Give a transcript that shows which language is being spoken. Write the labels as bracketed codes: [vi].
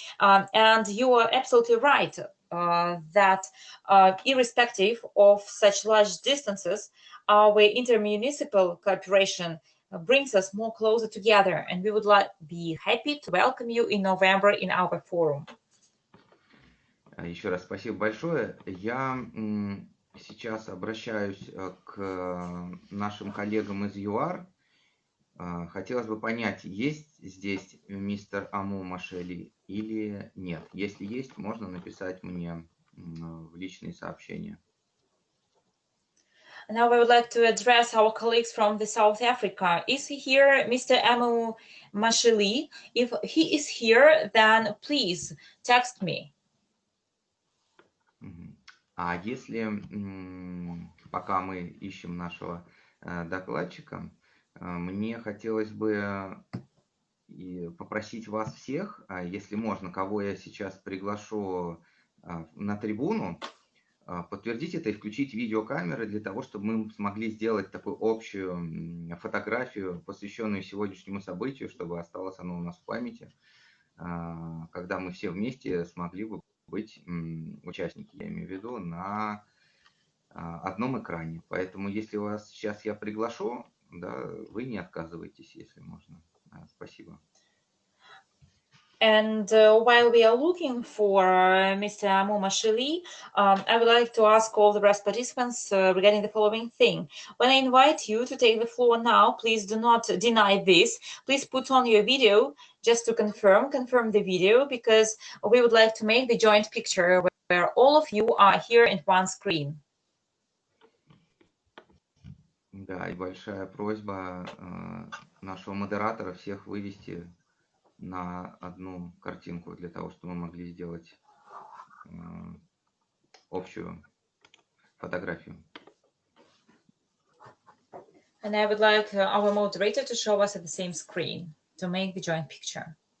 [en] And you are absolutely right that irrespective of such large distances, our intermunicipal cooperation brings us more closer together, and we would be happy to welcome you in November in our forum. [ru] Еще раз спасибо большое. Я сейчас обращаюсь к нашим коллегам из ЮАР. Хотелось бы понять, есть здесь мистер Аму Машели или нет. Если есть, можно написать мне в личные сообщения. [en] Now I would like to address our colleagues from the South Africa. Is he here, Mr. Amu Masheli? If he is here, then please text me. [ru] А если, пока мы ищем нашего докладчика, мне хотелось бы попросить вас всех, если можно, кого я сейчас приглашу на трибуну, подтвердить это и включить видеокамеры для того, чтобы мы смогли сделать такую общую фотографию, посвященную сегодняшнему событию, чтобы осталось оно у нас в памяти, когда мы все вместе смогли бы быть участники, я имею в виду, на одном экране. Поэтому, если вас сейчас я приглашу, да, вы не отказывайтесь, если можно. Спасибо. [en] And while we are looking for Mr. Amu Masheli, I would like to ask all the rest participants regarding the following thing. When I invite you to take the floor now, please do not deny this. Please put on your video just to confirm the video, because we would like to make the joint picture where all of you are here in one screen. [ru] Да, и большая просьба нашего модератора всех вывести на одну картинку для того, чтобы мы могли сделать общую фотографию. [en] And I would like our moderator to show us at the same screen to make the joint picture.